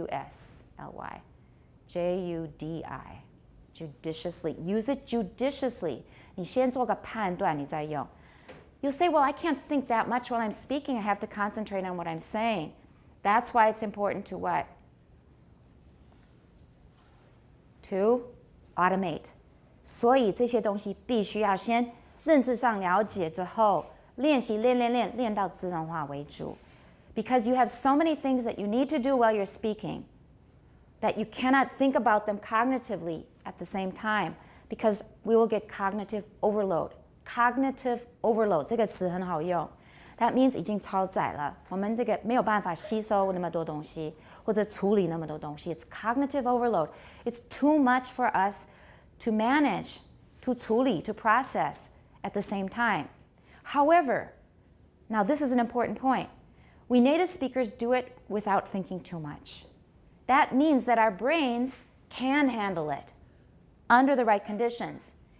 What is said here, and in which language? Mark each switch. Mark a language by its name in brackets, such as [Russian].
[English] C-I-O-U-S-L-Y. J-U-D-I. Judiciously. Use it judiciously. [Chinese] 你先做个判断，你再用. [English] You'll say, well, I can't think that much while I'm speaking. I have to concentrate on what I'm saying. That's why it's important to what? To automate. [Chinese] 所以这些东西必须要先认知上了解之后，练习练到自动化为主. [English] Because you have so many things that you need to do while you're speaking that you cannot think about them cognitively at the same time, because we will get cognitive overload. Cognitive overload [Chinese] 这个词很好用. [English] That means [Chinese] 已经超载了，我们这个没有办法吸收那么多东西，或者处理那么多东西. [English] It's cognitive overload. It's too much for us to manage, to [Chinese] 处理, [English] to process at the same time. However, now this is an important point. We native speakers do it without thinking too much. That means that our brains can handle it under the right conditions.